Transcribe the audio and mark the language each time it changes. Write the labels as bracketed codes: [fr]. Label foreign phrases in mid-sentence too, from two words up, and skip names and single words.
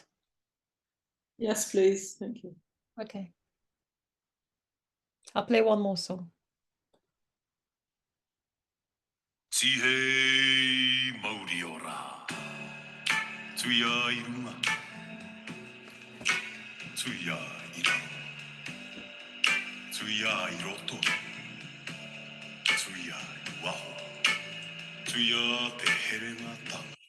[en] Yes, please. Thank you. Okay. I'll play one more song. [mi] Tihei mauri ora, tuia irunga, tuia ira, tuia iroto, tuia waho, tuya te here mata.